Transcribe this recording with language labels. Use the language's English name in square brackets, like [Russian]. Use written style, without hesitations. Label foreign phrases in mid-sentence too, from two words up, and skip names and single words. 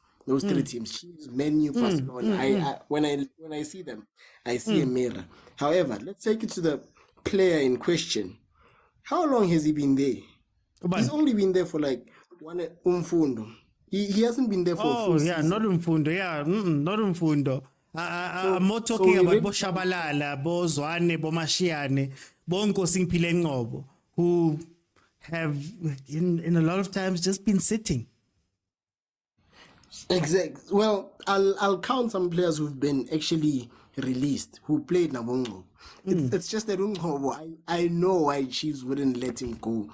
[English] Those three teams, Chiefs, Man U, Barcelona. When I see them, I see a mirror. However, let's take it to the player in question. How long has he been there? He's only been there for like one umfundo. He hasn't been there for a full season. Not umfundo. Yeah, not umfundo. I'm more talking about Bo Shabalala, Bo Zwane, Bo Mashiane, Bo Nkosi Mpile Ngobo, who have in a lot of times just been sitting. Exactly. Well, I'll count some players who've been actually released who played Nabongo. It's just that I know why Chiefs wouldn't let him go.